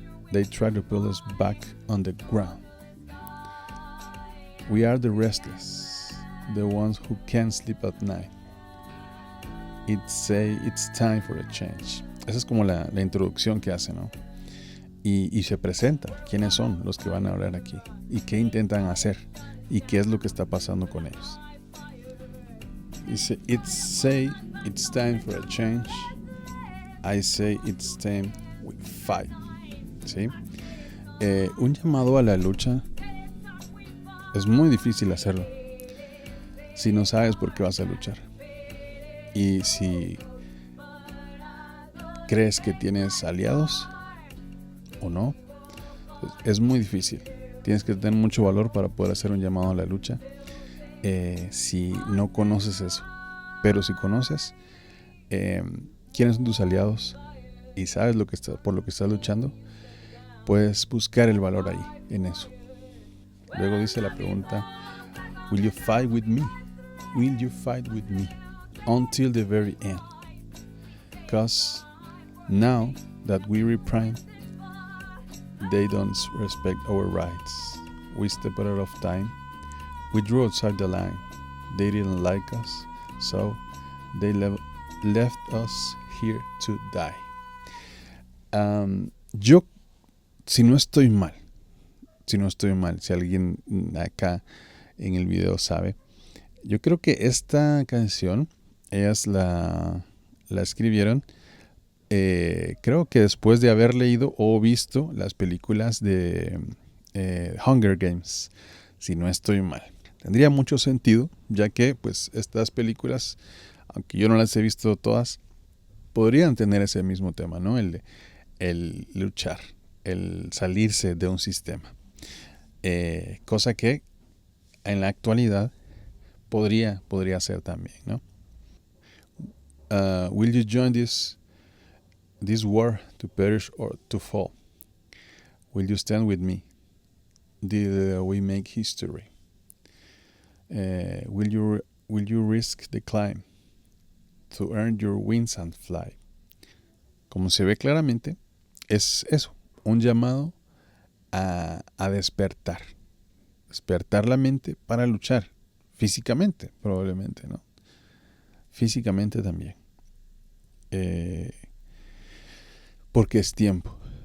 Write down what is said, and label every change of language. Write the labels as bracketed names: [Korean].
[English] They try to pull us back on the ground. We are the restless, the ones who can't sleep at night. It's time for a change. [Spanish] Esa es como la introducción que hace, ¿no? Y se presenta quiénes son los que van a hablar aquí y qué intentan hacer y qué es lo que está pasando con ellos. Dice: [English] it's time for a change. I say it's time we fight. [Spanish] ¿Sí? Un llamado a la lucha es muy difícil hacerlo si no sabes por qué vas a luchar. Y si crees que tienes aliados o no, es muy difícil. Tienes que tener mucho valor para poder hacer un llamado a la lucha, si no conoces eso. Pero si conoces quiénes son tus aliados y sabes por lo que estás luchando, puedes buscar el valor ahí, en eso. Luego dice la pregunta: [English] Will you fight with me? Will you fight with me until the very end? Because now that we reprime, they don't respect our rights. We stepped out of time. We drew outside the line. They didn't like us, so they left us here to die. [Spanish] Yo, si no estoy mal, si alguien acá en el video sabe, yo creo que esta canción ellas la escribieron, creo que después de haber leído o visto las películas de Hunger Games, si no estoy mal. Tendría mucho sentido, ya que pues estas películas, aunque yo no las he visto todas, podrían tener ese mismo tema, ¿no? El luchar, el salirse de un sistema. Cosa que en la actualidad podría ser también, ¿no? [English] Will you join this war to perish or to fall? Will you stand with me? Did we make history? Will you risk the climb to earn your wings and fly? [Spanish] Como se ve claramente, es eso, un llamado a despertar la mente para luchar físicamente, probablemente, ¿no? Físicamente también, porque es tiempo.